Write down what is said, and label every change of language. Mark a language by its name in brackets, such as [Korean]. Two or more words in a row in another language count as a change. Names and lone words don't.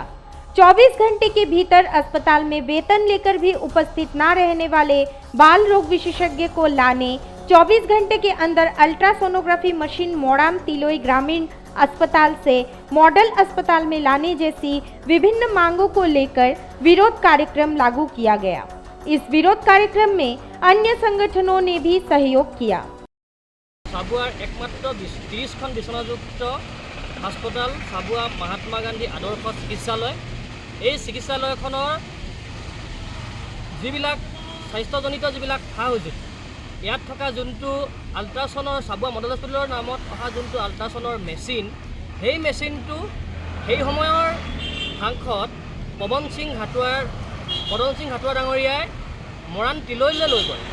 [Hindi] 24 घंटे के भीतर अस्पताल में वेतन लेकर भी उपस्थित न रहने वाले बाल रोग विशेषज्ञ को लाने, 24 घंटे के अंदर अल्ट्रासोनोग्राफी मशीन मोड़ाम तिलोई ग्रामीण अस्पताल से मॉडल अस्पताल में लाने जैसी विभिन्न मांगों को लेकर विरोध कार्यक्रम लागू किया गया। इस विरोध कार्यक्रम में अन्य संगठनों ने भी सहयोग किया। [Assamese] চাবুৱাৰ একমাত্ৰ 30খন বিচনাযুক্ত হাস্পতাল চাবুৱা মহাত্মা গান্ধী আদৰ্শ চিকিৎসালয়। এই চিকিৎসালয়খনৰ যিবিলাক স্বাস্থ্যজনিত যিবিলাক সা সঁজুলি, ইয়াত থকা যোনটো আল্ট্ৰাছনৰ চাবুৱা মডেল হস্পিটেলৰ নামত অহা যোনটো আল্ট্ৰাছনৰ মেচিন, সেই মেচিনটো সেই সময়ৰ সাংসদ পৱন সিং হাটোৱা ডাঙৰীয়াই মৰাণ তিলৈলৈ লৈ গ'ল।